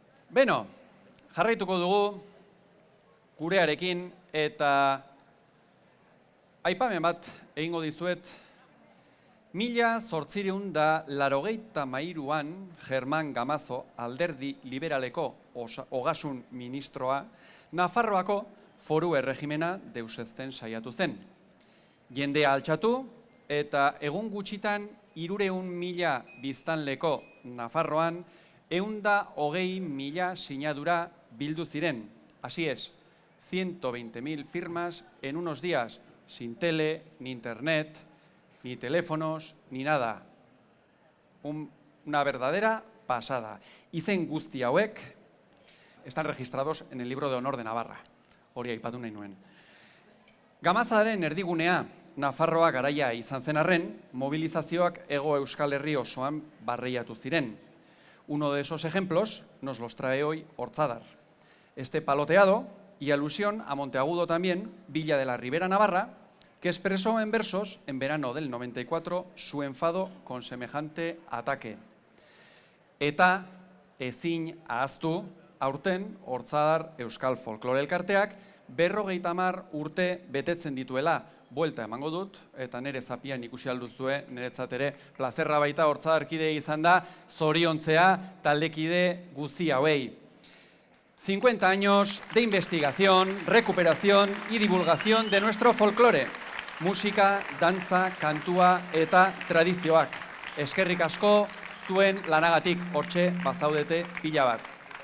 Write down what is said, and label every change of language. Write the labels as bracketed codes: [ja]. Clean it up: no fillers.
[eu] Beno, jarraituko dugu gurearekin, eta aipamen bat egingo dizuet, 1883an Germán Gamazo, alderdi liberaleko ogasun ministroa, Nafarroako foru erregimena deusezten saiatu zen. Jendea altxatu eta egun gutxitan 300.000 biztanleko Nafarroan 120.000 sinadura bildu ziren. [es] Así es, 120.000 firmas en unos días, sin tele, ni internet, ni teléfonos, ni nada. Una verdadera pasada. [eu] Izen guzti hauek [es] están registrados en el libro de honor de Navarra. [eu] Hori aipatu nahi nuen. Gamazaren erdigunea Nafarroa garaia izan zen arren, mobilizazioak Hego Euskal Herri osoan barreiatu ziren. [es] Uno de esos ejemplos nos los trae hoy Ortzadar. Este paloteado, y alusión a Monteagudo también, Villa de la Ribera Navarra, que expresó en versos en verano del 94 su enfado con semejante ataque. [eu] Eta ezin ahaztu, aurten Ortzadar Euskal Folklore Elkarteak 50 urte betetzen dituela, buelta emango dut, eta nire zapian ikusi alduzue, niretzat ere plazerra baita Ortzadarkide izan da, zoriontzea taldekide guzti hauei. [es] 50 años de investigación, recuperación y divulgación de nuestro folclore. [eu] Musika, dantza, kantua eta tradizioak. Eskerrik asko zuen lanagatik, hortxe bazaudete pila bat.